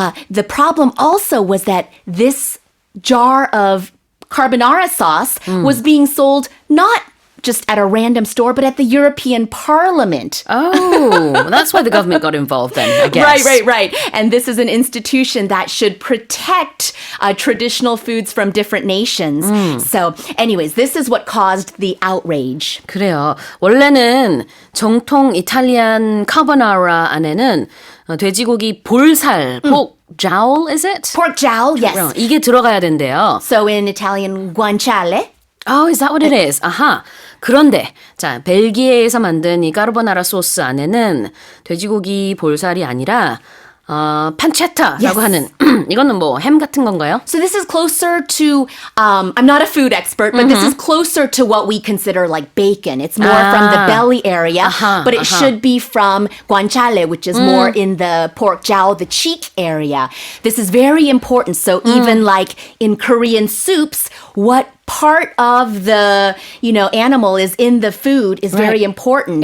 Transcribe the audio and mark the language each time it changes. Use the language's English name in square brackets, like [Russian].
[English] The problem also was that this jar of carbonara sauce was being sold not just at a random store, but at the European Parliament. Oh, that's why the government got involved then, I guess. Right. And this is an institution that should protect traditional foods from different nations. So anyways, this is what caused the outrage. [Korean] 그래요. 원래는 정통 이탈리안 카보나라 안에는 돼지고기 볼살, [English] pork jowl, is it? Pork jowl, yes. [Korean] 이게 들어가야 된대요. [English] So in Italian, guanciale. Oh, is that what it is? 아하. [Korean] 그런데 자, 벨기에에서 만든 이 까르보나라 소스 안에는 돼지고기 볼살이 아니라 판체타라고 [English] Yes. [Korean] 하는 이거는 뭐 햄 같은 건가요? [English] So this is closer to, I'm not a food expert, but this is closer to what we consider like bacon. It's more from the belly area, but it should be from guanciale, which is more in the pork jowl, the cheek area. This is very important. So even like in Korean soups, what part of the animal is in the food is very important.